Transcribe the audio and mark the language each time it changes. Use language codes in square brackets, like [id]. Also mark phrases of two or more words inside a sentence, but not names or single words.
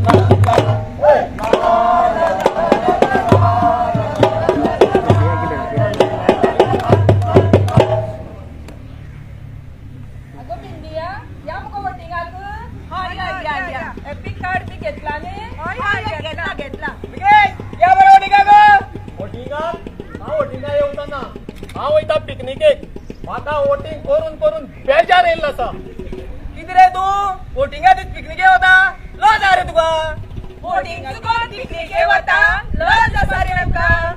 [kok] अगं बिंदिया या मग वोटिंगाक. या. एपिक कार्ड बी घेतला न्ही. घेतला. या बरं वोटिंगा गो. वोटिंगा हा वोटिंगा येवतना हांव वयता पिकनिकेक म्हाका वोटिंग करून करून बेजार येयल्लो आसा कितें रे तू वोटिंगा दीस पिकनिके वता लज रे तुका वोटिंग चुकोवन पिकनिके वता लज आसा रे आमकां